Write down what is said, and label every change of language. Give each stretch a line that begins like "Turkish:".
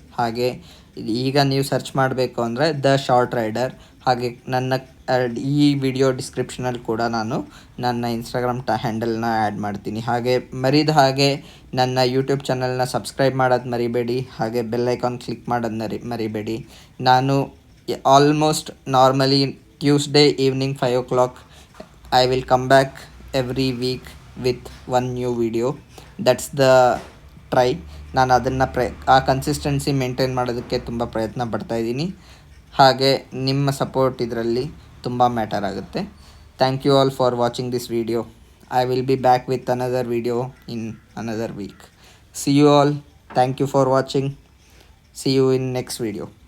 Kannada: ಹಾಗೆ ಈಗ ನೀವು ಸರ್ಚ್ ಮಾಡಬೇಕು ಅಂದರೆ ದ ಶಾರ್ಟ್ ರೈಡರ್. ಹಾಗೆ ನನ್ನ ಈ ವಿಡಿಯೋ ಡಿಸ್ಕ್ರಿಪ್ಷನಲ್ಲಿ ಕೂಡ ನಾನು ನನ್ನ ಇನ್ಸ್ಟಾಗ್ರಾಮ್ ಹ್ಯಾಂಡಲ್ನ ಆ್ಯಡ್ ಮಾಡ್ತೀನಿ. ಹಾಗೆ ಮರಿದ ಹಾಗೆ ನನ್ನ ಯೂಟ್ಯೂಬ್ ಚಾನಲ್ನ ಸಬ್ಸ್ಕ್ರೈಬ್ ಮಾಡೋದು ಮರಿಬೇಡಿ. ಹಾಗೆ ಬೆಲ್ ಐಕಾನ್ ಕ್ಲಿಕ್ ಮಾಡೋದು ಮರಿಬೇಡಿ.
English: ನಾನು almost normally Tuesday evening 5 o'clock I will come back every week with one new video. That's the try.
Kannada: ನಾನು ಅದನ್ನು ಆ ಕನ್ಸಿಸ್ಟೆನ್ಸಿ ಮೇಂಟೈನ್ ಮಾಡೋದಕ್ಕೆ ತುಂಬ ಪ್ರಯತ್ನ ಪಡ್ತಾಯಿದ್ದೀನಿ. ಹಾಗೆ ನಿಮ್ಮ ಸಪೋರ್ಟ್ ಇದರಲ್ಲಿ ತುಂಬ ಮ್ಯಾಟರ್ ಆಗುತ್ತೆ.
English: Thank you all for watching this video. I will be back with another video in another week. See you all. Thank you for watching. See you in next video.